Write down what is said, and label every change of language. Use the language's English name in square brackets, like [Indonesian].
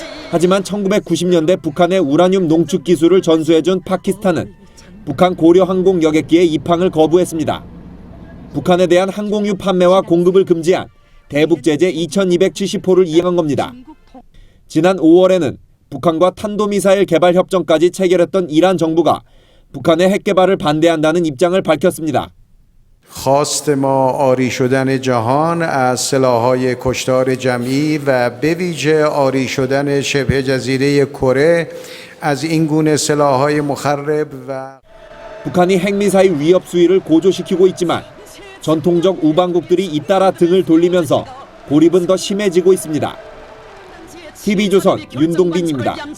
[Korean] 하지만 1990년대 북한의 우라늄 농축 기술을 전수해준 파키스탄은 북한 고려항공 여객기의 입항을 거부했습니다. 북한에 대한 항공유 판매와 공급을 금지한 대북제재 2270호를 이행한 겁니다. 지난 5월에는 북한과 탄도미사일 개발 협정까지 체결했던 이란 정부가 북한의 핵 개발을 반대한다는 입장을 밝혔습니다. [Persian] خواست ما عاری شدن جهان از سلاح‌های کشتار جمعی و به ویژه عاری شدن شبه جزیره کره از این گونه سلاح‌های مخرب و [Korean] 북한이 핵미사일 위협 수위를 고조시키고 있지만 전통적 우방국들이 잇따라 등을 돌리면서 고립은 더 심해지고 있습니다. TV조선 윤동빈입니다.